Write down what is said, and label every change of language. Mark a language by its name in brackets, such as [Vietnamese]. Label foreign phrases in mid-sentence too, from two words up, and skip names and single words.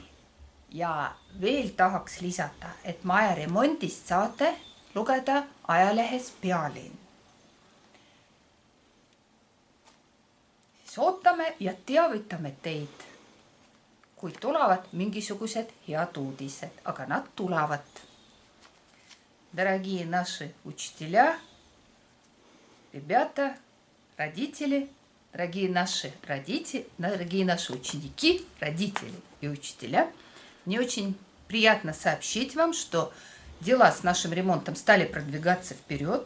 [Estonian] Ja veel tahaks lisada, et maja remondist saate lugeda ajalehes Pealinn. Siis ootame ja teavitame teid, kui tulevad mingisugused head uudised, aga nad tulevad. [Russian] Дорогие наши учителя, ребята, родители, дорогие наши родители, дорогие наши ученики, родители и учителя, мне очень приятно сообщить вам, что дела с нашим ремонтом стали продвигаться вперед.